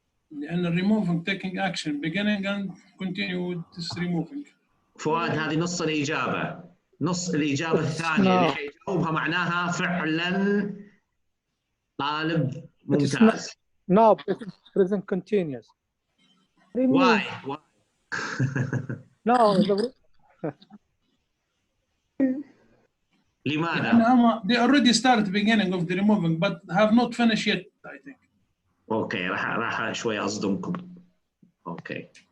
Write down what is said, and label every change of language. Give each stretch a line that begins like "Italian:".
Arabic: لأن
English: removing taking action beginning and continue with this removing.
Arabic: فؤاد هذه نص الإجابة. نص الإجابة الثانية اللي حيجاوبها معناها فعلا طالب ممتاز.
English: No, it's present continuous. Why? No.
Arabic: لماذا؟
English: They already started beginning of the removing but have not finished yet, I think.
Arabic: اوكي راح شوي اصدمكم. اوكي.